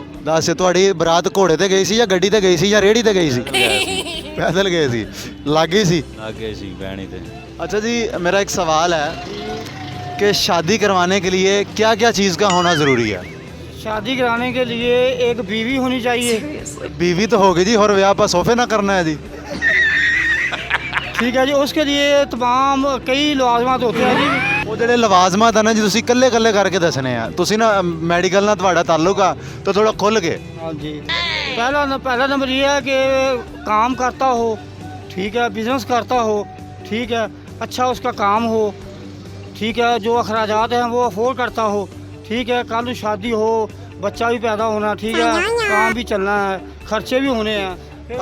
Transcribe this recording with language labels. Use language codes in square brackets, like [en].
[pa] ਦੱਸ, ਤੁਹਾਡੀ ਬਰਾਤ ਘੋੜੇ ਤੇ ਗਈ ਸੀ ਜਾਂ ਗੱਡੀ ਤੇ ਗਈ ਸੀ ਜਾਂ ਰੇੜੀ ਤੇ ਗਈ ਸੀ। ਪੈਦਲ ਗਏ ਸੀ, ਲੱਗੀ ਸੀ। ਲੱਗੇ ਸੀ ਬਹਿਣੀ ਤੇ। [hi] अच्छा जी, मेरा एक सवाल है कि शादी करवाने के लिए क्या क्या चीज़ का होना ज़रूरी है। शादी कराने के लिए एक बीवी होनी चाहिए। बीवी तो होगी जी, और ब्याह पर सोफे ना करना है जी। ठीक है जी, उसके लिए तमाम कई लवाजमात होते हैं जी। [pa] ਉਹ ਜਿਹੜੇ ਲਵਾਜ਼ਮਾਤ ਆ ਨਾ ਜੀ, ਤੁਸੀਂ ਇਕੱਲੇ ਕਰਕੇ ਦੱਸਣੇ ਆ। ਤੁਸੀਂ ਨਾ ਮੈਡੀਕਲ ਨਾਲ ਤੁਹਾਡਾ ਤਾल्लुक ਆ ਤਾਂ ਥੋੜਾ ਖੁੱਲ ਕੇ। [hi] हाँ जी, पहला नंबर ये है कि काम करता हो, ठीक है, बिजनेस करता हो, ठीक है, अच्छा उसका काम हो, ठीक है, जो अखराजात हैं वो अफोर्ड करता हो, ठीक है, कल शादी हो, बच्चा भी पैदा होना, ठीक है, काम भी चलना है, खर्चे भी होने हैं।